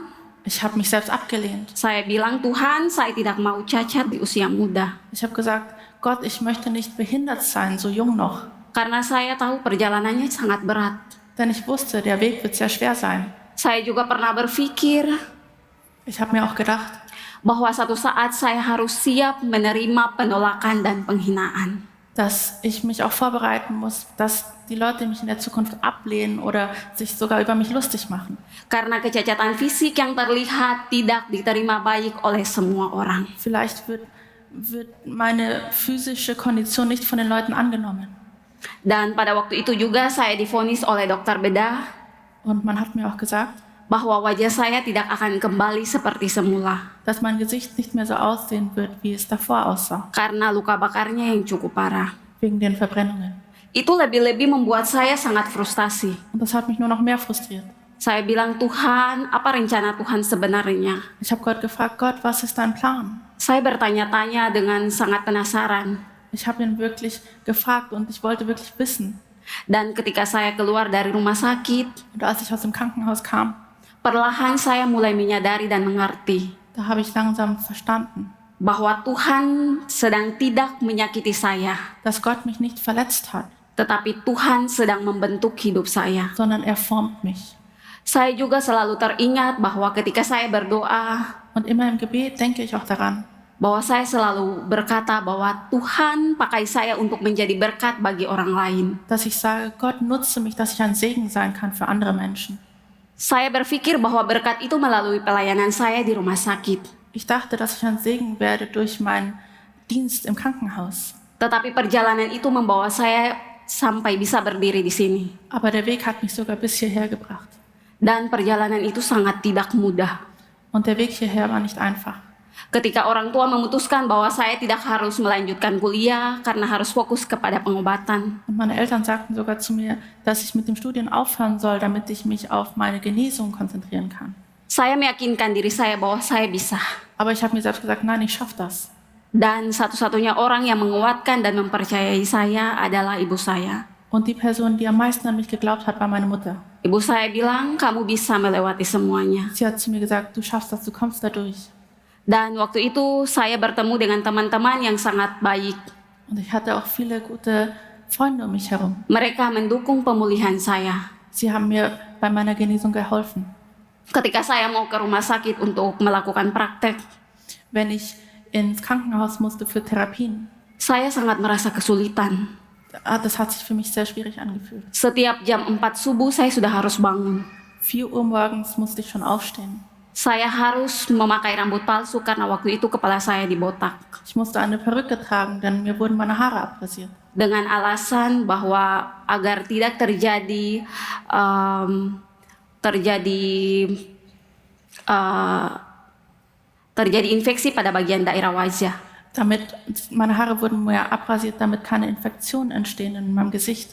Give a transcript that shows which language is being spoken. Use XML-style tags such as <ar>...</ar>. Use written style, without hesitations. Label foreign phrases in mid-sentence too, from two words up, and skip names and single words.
<de>Ich habe mich selbst abgelehnt.</de> <id>Saya bilang, Tuhan, saya tidak mau cacat di usia muda.</id> <de>Ich habe gesagt, Gott, ich möchte nicht behindert sein, so jung noch.</de> <id>Karena saya tahu perjalanannya sangat berat.</id> <de>Denn ich wusste, der Weg wird sehr schwer sein.</de> <id>Saya juga pernah berpikir</id> <de>Ich habe mir auch gedacht,</de> <id>bahwa satu saat saya harus siap menerima penolakan dan penghinaan.</id> <de>dass ich mich auch vorbereiten muss, dass die Leute mich in der Zukunft ablehnen oder sich sogar über mich lustig machen.</de> <id>Karena kecacatan fisik yang terlihat tidak diterima baik oleh semua orang.</id> <de>Vielleicht wird meine physische Kondition nicht von den Leuten angenommen.</de> <id>Dan pada waktu itu juga saya divonis oleh dokter bedah</id> <de>Und man hat mir auch gesagt,</de> <id>bahwa wajah saya tidak akan kembali seperti semula.</id> <de>dass mein Gesicht nicht mehr so aussehen wird, wie es davor aussah,</de> <id>Karena luka bakarnya yang cukup parah.</id> <de>wegen den Verbrennungen.</de> <id>Itu lebih-lebih membuat saya sangat frustasi.</id> <de>Und das hat mich nur noch mehr frustriert.</de> <id>Saya bilang, Tuhan, apa rencana Tuhan sebenarnya?</id> <de>Ich habe Gott gefragt, Gott, was ist dein Plan?</de> <id>Saya bertanya-tanya dengan sangat penasaran.</id> <de>Ich habe ihn wirklich gefragt und ich wollte wirklich wissen.</de> <id>Dan ketika saya keluar dari rumah sakit,</id> <de>Und als ich aus dem Krankenhaus kam,</de> <id>perlahan saya mulai menyadari dan mengerti</id> <de>da habe ich langsam verstanden,</de> <id>bahwa Tuhan sedang tidak menyakiti saya,</id> <de>dass Gott mich nicht verletzt hat,</de> <id>tetapi Tuhan sedang membentuk hidup saya.</id> <de>sondern er formt mich.</de> <id>Saya juga selalu teringat bahwa ketika saya berdoa,</id> <de>Und immer im Gebet denke ich auch daran,</de> <id>bahwa saya selalu berkata bahwa Tuhan pakai saya untuk menjadi berkat bagi orang lain.</id> <de>dass ich sage, Gott nutze mich, dass ich ein Segen sein kann für andere Menschen.</de> <id>Saya berpikir bahwa berkat itu melalui pelayanan saya di rumah sakit.</id> <de>Ich dachte, dass ich ein Segen werde durch meinen Dienst im Krankenhaus.</de> <id>Tetapi perjalanan itu membawa saya sampai bisa berdiri di sini.</id> <de>Aber der Weg hat mich sogar bis hierher gebracht.</de> <id>Dan perjalanan itu sangat tidak mudah.</id> <de>Und der Weg hierher war nicht einfach.</de> <id>Ketika orang tua memutuskan bahwa saya tidak harus melanjutkan kuliah karena harus fokus kepada pengobatan.</id> <de>Und meine Eltern sagten sogar zu mir, dass ich mit dem Studium aufhören soll, damit ich mich auf meine Genesung konzentrieren kann.</de> <id>Saya meyakinkan diri saya bahwa saya bisa.</id> <de>Aber ich habe mir selbst gesagt, nein, ich schaffe das.</de> <id>Dan satu-satunya orang yang menguatkan dan mempercayai saya adalah ibu saya.</id> <de>Und die Person, die am meisten an mich geglaubt hat, war meine Mutter.</de> <id>Ibu saya bilang, kamu bisa melewati semuanya.</id> <de>Sie hat zu mir gesagt, du schaffst das, du kommst da durch.</de> <id>Dan waktu itu saya bertemu dengan teman-teman yang sangat baik.</id> <de>Und ich hatte auch viele gute Freunde um mich herum.</de> <id>Mereka mendukung pemulihan saya.</id> <de>Sie haben mir bei meiner Genesung geholfen.</de> <id>Ketika saya mau ke rumah sakit untuk melakukan praktek,</id> <de>Wenn ich ins Krankenhaus musste für Therapien,</de> <id>saya sangat merasa kesulitan.</id> <de>das hat sich für mich sehr schwierig angefühlt.</de> <id>Setiap jam 4 subuh saya sudah harus bangun.</id> <de>4 Uhr morgens musste ich schon aufstehen.</de> <id>Saya harus memakai rambut palsu karena waktu itu kepala saya dibotak.</id> <de>Ich musste eine Perücke tragen, denn mir wurden meine Haare abrasiert.</de> <id>Dengan alasan bahwa agar tidak terjadi terjadi infeksi pada bagian daerah wajah.</id> <de>Meine Haare wurden mir abrasiert, damit keine Infektionen entstehen in meinem Gesicht.</de>